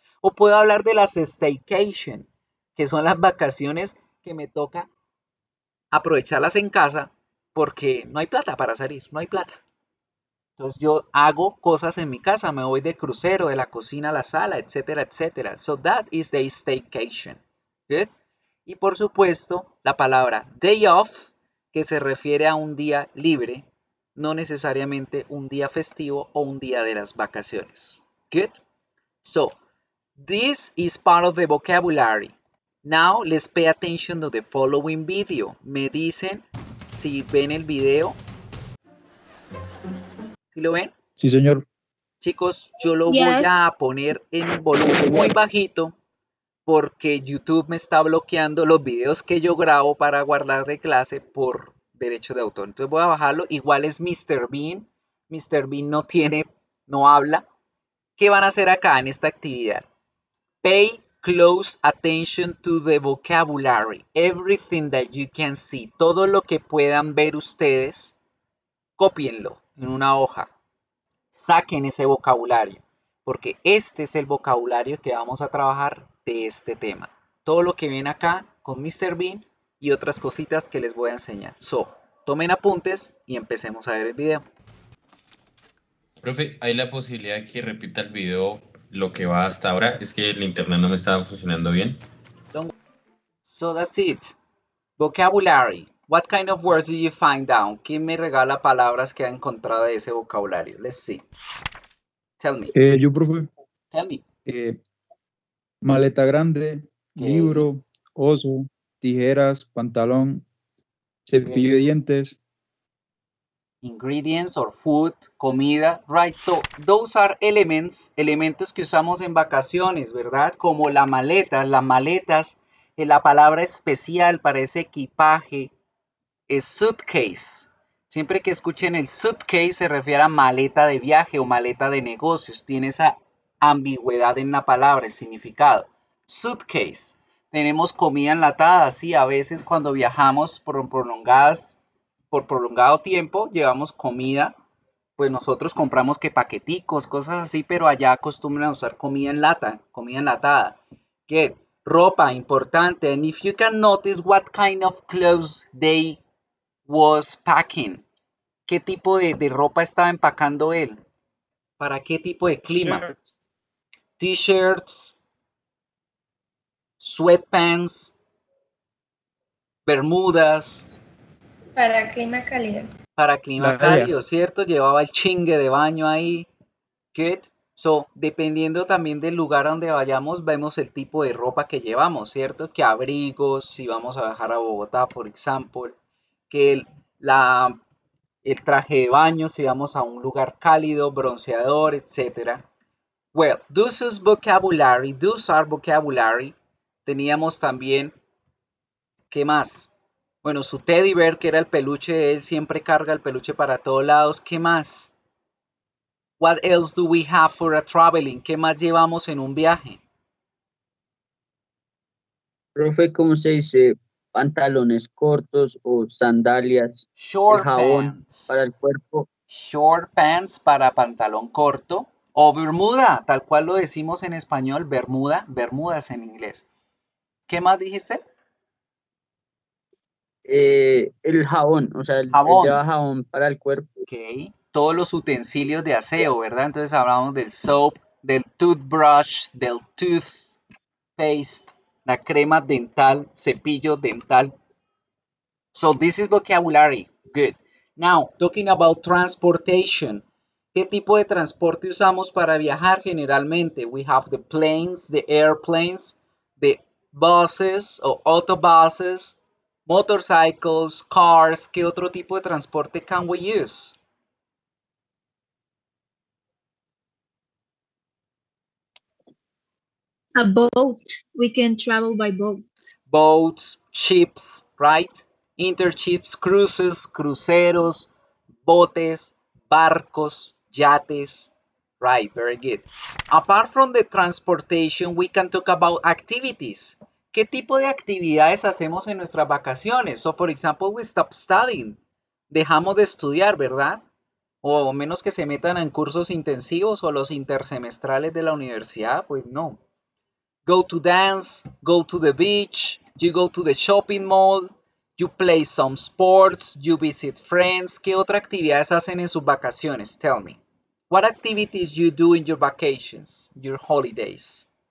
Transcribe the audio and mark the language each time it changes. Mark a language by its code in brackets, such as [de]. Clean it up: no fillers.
[es] O puedo hablar de las staycation, que son las vacaciones que me toca aprovecharlas en casa porque no hay plata para salir, no hay plata. Entonces yo hago cosas en mi casa, me voy de crucero, de la cocina a la sala, etcétera, etcétera. [en] So that is the staycation. Good. [es] Y por supuesto, la palabra day off, que se refiere a un día libre, no necesariamente un día festivo o un día de las vacaciones. [en] Good. So, this is part of the vocabulary. Now, let's pay attention to the following video. [es] Me dicen si ven el video. ¿Sí lo ven? Sí, señor. Chicos, yo lo voy [en] Yes. [es] a poner en volumen muy bajito porque YouTube me está bloqueando los videos que yo grabo para guardar de clase por derecho de autor. Entonces voy a bajarlo. Igual es Mr. Bean. Mr. Bean no habla. ¿Qué van a hacer acá en esta actividad? [en] Pay close attention to the vocabulary. Everything that you can see. [es] Todo lo que puedan ver ustedes, cópienlo en una hoja. Saquen ese vocabulario, porque este es el vocabulario que vamos a trabajar de este tema. Todo lo que viene acá con Mr. Bean y otras cositas que les voy a enseñar. So, tomen apuntes y empecemos a ver el video. Profe, ¿hay la posibilidad de que repita el video lo que va hasta ahora? Es que el internet no me estaba funcionando bien. [en] So that's it. Vocabulary. What kind of words did you find down? [es] ¿Quién me regala palabras que ha encontrado de ese vocabulario? [en] Let's see. Tell me. [es] Yo, profe. [en] Tell me. [es] Maleta grande, Ok. libro, oso, tijeras, pantalón, cepillo de dientes. [en] Ingredients or food, comida, right? So those are [es] elementos que usamos en vacaciones, ¿verdad? Como la maleta, las maletas, la palabra especial para ese equipaje es suitcase. Siempre que escuchen el suitcase se refiere a maleta de viaje o maleta de negocios. Tiene esa ambigüedad en la palabra, el significado. Suitcase. Tenemos comida enlatada, sí, a veces cuando viajamos por prolongado tiempo, llevamos comida, pues nosotros compramos que paqueticos, cosas así, pero allá acostumbran a usar comida en lata, comida enlatada. Get ropa, importante. [en] And if you can notice what kind of clothes they was packing. [es] ¿Qué tipo de ropa estaba empacando él? ¿Para qué tipo de clima? [en] Shirts. T-shirts, sweatpants, bermudas. [es] Para clima cálido. Para clima Playa. cálido, ¿cierto? Llevaba el chingue de baño ahí. Good. So, dependiendo también del lugar donde vayamos, vemos el tipo de ropa que llevamos, ¿cierto? Que abrigos, si vamos a viajar a Bogotá, por ejemplo, que el traje de baño, si vamos a un lugar cálido, bronceador, etc. [en] Well, those are vocabulary. [es] Teníamos también, ¿qué más? Bueno, su teddy bear, que era el peluche de él, siempre carga el peluche para todos lados. ¿Qué más? [en] What else do we have for a traveling? [es] ¿Qué más llevamos en un viaje? Profe, ¿cómo se dice? Pantalones cortos o sandalias, el [en] Short [es] jabón para el [en] pants. [es] cuerpo, Short pants para pantalón corto. O bermuda, tal cual lo decimos en español, bermuda. Bermudas en inglés. ¿Qué más dijiste? el jabón, o sea, él Jabón. lleva jabón para el cuerpo, Ok. Todos los utensilios de aseo, ¿verdad? Entonces hablamos del soap, del toothbrush, del toothpaste, la crema dental, cepillo dental. [en] So this is vocabulary. Good. Now, talking about transportation. [es] ¿Qué tipo de transporte usamos para viajar generalmente? [en] We have the planes, the airplanes, the buses o autobuses, motorcycles, cars. [es] ¿Qué otro tipo de transporte [en] can we use? A boat. We can travel by boat. Boats, ships, right? Interships, cruises, [es] cruceros, botes, barcos, yates. [en] Right, very good. Apart from the transportation, we can talk about activities. [es] ¿Qué tipo de actividades hacemos en nuestras vacaciones? [en] So, for example, we stop studying. [es] Dejamos de estudiar, ¿verdad? O menos que se metan en cursos intensivos o los intersemestrales de la universidad, pues no. [en] Go to dance, go to the beach, you go to the shopping mall, you play some sports, you visit friends. [es] ¿Qué otras actividades hacen en sus vacaciones? [en] Tell me. What activities you do in your vacations, your holidays?